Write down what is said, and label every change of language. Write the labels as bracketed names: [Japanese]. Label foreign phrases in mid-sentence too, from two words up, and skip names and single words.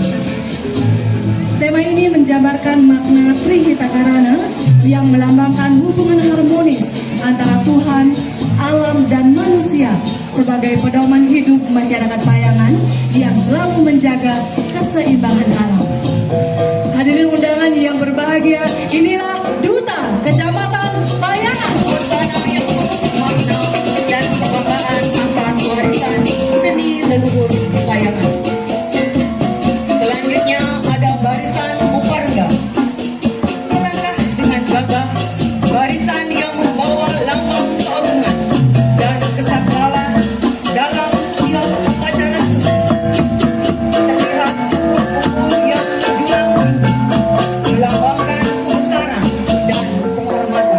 [Indonesian] Tema ini menjabarkan makna Trihita Karana yang melambangkan hubungan harmonis antara Tuhan, alam, dan manusia sebagai pedoman hidup masyarakat Payangan yang selalu menjaga keseimbangan alam. Hadirin undangan yang berbahagia, inilah Duta Kecamatan Payangan. Suasana yang makna dan kebanggaan akan warisan seni leluhur Payangan. Selanjutnya ada barisan Muparga. Melangkah dengan gagah, barisan yang membawa lambang keagungan dan kesakralan dalam setiap upacara suci. Terlihat kumpul yang menjulang tinggi, melambangkan kebesaran dan penghormatan.